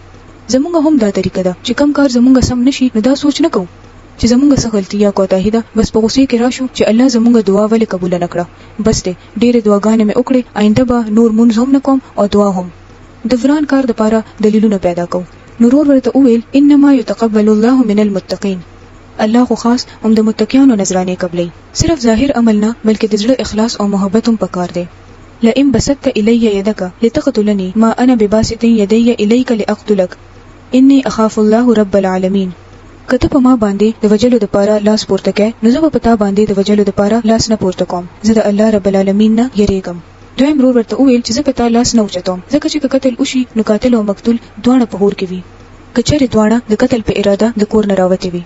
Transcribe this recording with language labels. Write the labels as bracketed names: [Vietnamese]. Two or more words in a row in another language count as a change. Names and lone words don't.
[Pashto] زمونږ هم دا طریقه ده چې کم کار زمونږ سم نشي نو دا سوچ نه کوو چې زمونږ څه غلطي یا کوتاهی ده بس په غوسه کې راشو چې الله زمونږ دعا ولې قبول نه کړه. بس دې ډېرې دعاګانې مې وکړې آینده به نور مونږ هم نه کوم او دعا هم د وران کار لپاره دلیلونه پیدا کوو. نور ورته وویل [Arabic] انما يتقبل الله من المتقين. [Pashto] الله خو خاص هم د متقینو نظرانه قبلې. صرف ظاهر عمل نه بلکې د زړه اخلاص او محبت هم پکار دی. [Arabic] لئن بسطت الي يدك لتقتلني ما انا بباسط يدي اليك لاقتلك اني اخاف الله رب العالمين. [Pashto] کته په ما باندې د وجلو د پاره لاس پورته کې نو زه په تا باندې د وجلو د پاره لاس نه پورته کوم. زه د الله رب العالمین نه یریږم. دویم ورته وویل چې زه په تا لاس نه اوچتم ځکه چې قتل وشي نو قاتل او مقتول دواړه په هور کې وي. کچره دواړه د قتل په اراده د کور نه راوته وي.